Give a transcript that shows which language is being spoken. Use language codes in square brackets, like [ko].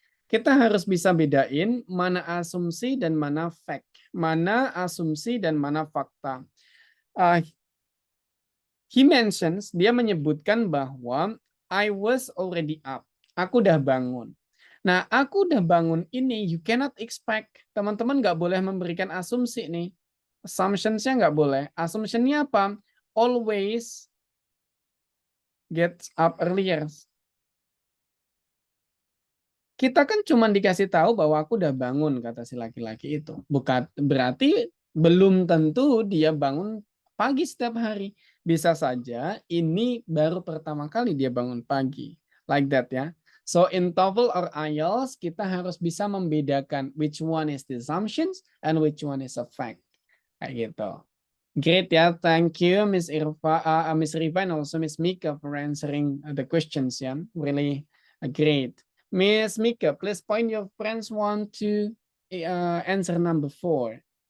[id] Kita harus bisa bedain mana asumsi dan mana fact. Mana asumsi dan mana fakta. [en] He mentions, [id] dia menyebutkan bahwa [en] I was already up. [id] Aku udah bangun. Nah, aku udah bangun ini, [en] you cannot expect. [id] Teman-teman nggak boleh memberikan asumsi nih. Assumptions-nya nggak boleh. Assumption-nya apa? [en] Always get up earlier. [id] Kita kan cuma dikasih tahu bahwa aku udah bangun, kata si laki-laki itu. Bukan berarti belum tentu dia bangun pagi setiap hari. Bisa saja ini baru pertama kali dia bangun pagi. [en] Like that ya. So in TOEFL or IELTS [id] kita harus bisa membedakan [en] which one is the assumptions and which one is a fact. [id] Kayak gitu. [en] Great ya. Thank you Miss Riva and also Miss Mika for answering the questions ya. Really great. Miss Mika, please point your friends want to answer number 4.